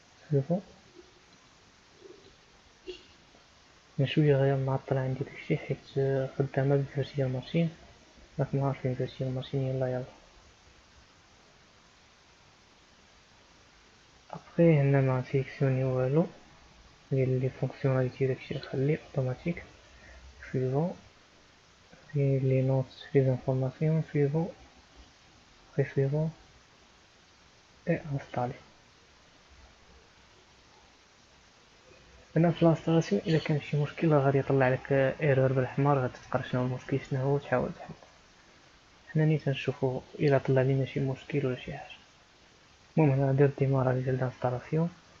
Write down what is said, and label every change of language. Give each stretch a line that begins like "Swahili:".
Arabic: شوفو شويه غير معطل عندي داكشي حيت خدامه بفيرتيال ماشين، راكم عارفين فيرتيال ماشين. يلا ابخي هنا ما سيليكسيوني والو ديال لي فونكسيوناليتي، داكشي نخليه اوتوماتيك.
French: suivant les notes, les informations suivant suivant et installer.
Arabic: هنا في الانستالاسيون الا كان شي مشكل غادي يطلع لك ايرور بالاحمر، غتفكر شنو المشكل شنو هو وتحاول تحل. حنا نيت نشوفو الا طلع لينا شي مشكل ولا شي حاجه. المهم هنا ندير ديماراج ديال الانستالاسيون.